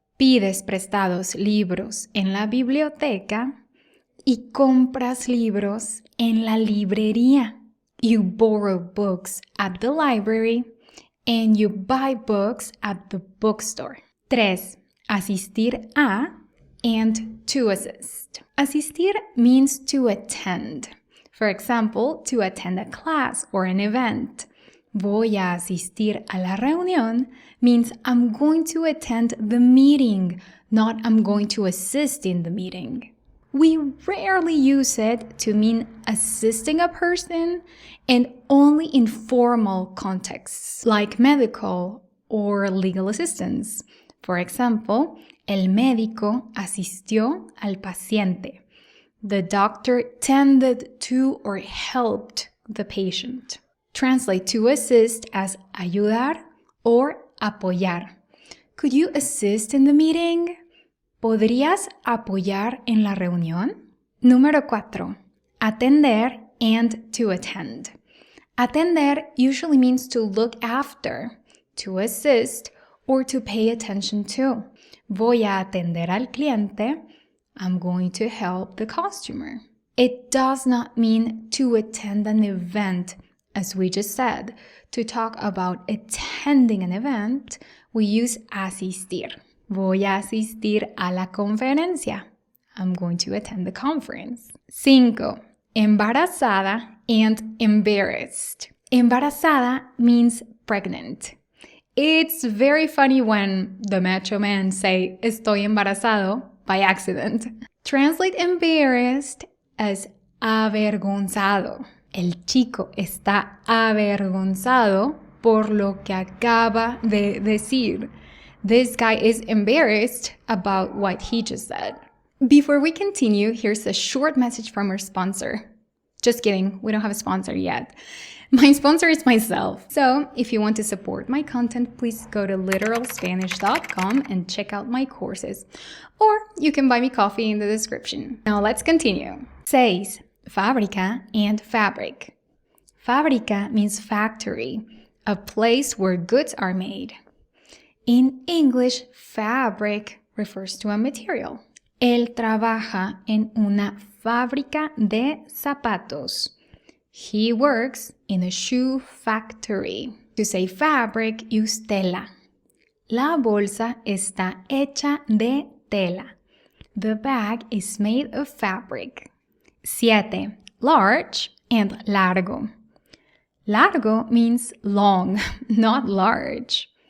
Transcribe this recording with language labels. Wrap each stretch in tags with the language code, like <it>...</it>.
<es>Pides prestados libros en la biblioteca y compras libros en la librería.</es> <en>You borrow books at the library and you buy books at the bookstore. 3. Asistir a and to assist. Asistir means to attend. For example, to attend a class or an event.</en> <es>Voy a asistir a la reunión</es> <en>means I'm going to attend the meeting, not I'm going to assist in the meeting. We rarely use it to mean assisting a person and only in formal contexts, like medical or legal assistance. For example,</en> <es>el médico asistió al paciente.</es> <en>The doctor tended to or helped the patient. Translate to assist as ayudar or apoyar. Could you assist in the meeting?</en> <es>¿Podrías apoyar en la reunión?</es> <en>Número 4. Atender and to attend. Atender usually means to look after, to assist, or to pay attention to.</en> <es>Voy a atender al cliente.</es> <en>I'm going to help the customer. It does not mean to attend an event. As we just said, to talk about attending an event, we use asistir.</en> <es>Voy a asistir a la conferencia.</es> <en>I'm going to attend the conference. 5. Embarazada and embarrassed. Embarazada means pregnant. It's very funny when the macho men say,</en> <es>estoy embarazado,</es> <en>by accident. Translate embarrassed as avergonzado.</en> <es>El chico está avergonzado por lo que acaba de decir.</es> <en>This guy is embarrassed about what he just said. Before we continue, here's a short message from our sponsor. Just kidding, we don't have a sponsor yet. My sponsor is myself. So if you want to support my content, please go to literalspanish.com and check out my courses. Or you can buy me coffee in the description. Now let's continue. 6. Fábrica and fabric. Fábrica means factory, a place where goods are made. In English, fabric refers to a material.</en> <es>Él trabaja en una fábrica de zapatos.</es> <en>He works in a shoe factory. To say fabric, use tela.</en> <es>La bolsa está hecha de tela.</es> <en>The bag is made of fabric. 7. Large and largo. Largo means long, not large.</en>